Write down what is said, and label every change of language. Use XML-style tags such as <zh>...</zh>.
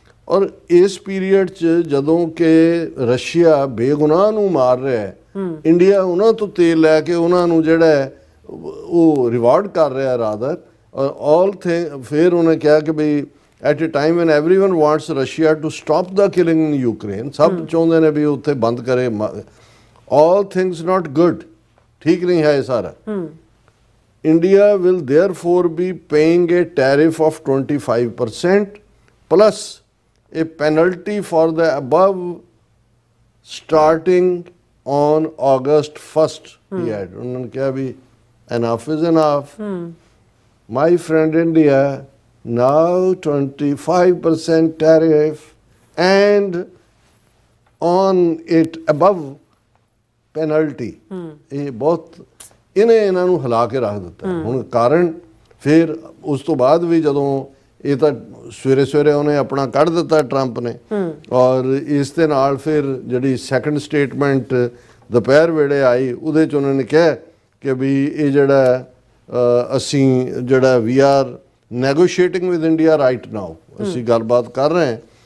<pa>ਔਰ ਇਸ ਪੀਰੀਅਡ 'ਚ ਜਦੋਂ ਕਿ ਰਸ਼ੀਆ ਬੇਗੁਨਾਹ ਨੂੰ ਮਾਰ ਰਿਹਾ ਹੈ, ਇੰਡੀਆ ਉਹਨਾਂ ਤੋਂ ਤੇਲ ਲੈ ਕੇ ਉਹਨਾਂ ਨੂੰ ਜਿਹੜਾ ਹੈ ਉਹ ਰਿਵਾਰਡ ਕਰ ਰਿਹਾ ਰਾਦਰ। ਔਰ ਫਿਰ ਉਹਨੇ ਕਿਹਾ ਕਿ ਬਈ</pa> <en>at a time when everyone wants Russia to stop the killing in Ukraine,</en> <pa>ਸਭ ਚਾਹੁੰਦੇ ਨੇ ਵੀ ਉੱਥੇ ਬੰਦ ਕਰੇ।</pa> <en>all things not good,</en> <pa>ਠੀਕ ਨਹੀਂ ਹੈ ਇਹ ਸਾਰਾ।</pa> <en>India will therefore be paying a tariff of 25% plus a penalty for the above starting on August 1st, he had.</en> <hi>उन्होंने कहा भी</hi> <en>enough is enough. My friend India, now 25% tariff and on it above penalty.</en> <pa>ਇਹ ਬਹੁਤ ਇਹਨੇ ਇਹਨਾਂ ਨੂੰ ਹਿਲਾ ਕੇ ਰੱਖ ਦਿੱਤਾ। ਹੁਣ ਕਾਰਨ ਫਿਰ ਉਸ ਤੋਂ ਬਾਅਦ ਵੀ ਜਦੋਂ ਇਹ ਤਾਂ ਸਵੇਰੇ ਸਵੇਰੇ ਉਹਨੇ ਆਪਣਾ ਕੱਢ ਦਿੱਤਾ ਟਰੰਪ ਨੇ, ਔਰ ਇਸ ਦੇ ਨਾਲ ਫਿਰ ਜਿਹੜੀ ਸੈਕੰਡ ਸਟੇਟਮੈਂਟ ਦੁਪਹਿਰ ਵੇਲੇ ਆਈ ਉਹਦੇ 'ਚ ਉਹਨਾਂ ਨੇ ਕਿਹਾ ਕਿ ਵੀ ਇਹ ਜਿਹੜਾ ਅਸੀਂ ਜਿਹੜਾ</pa> <en>we are negotiating with India right now,</en> <pa>ਅਸੀਂ ਗੱਲਬਾਤ ਕਰ ਰਹੇ ਹਾਂ।</pa>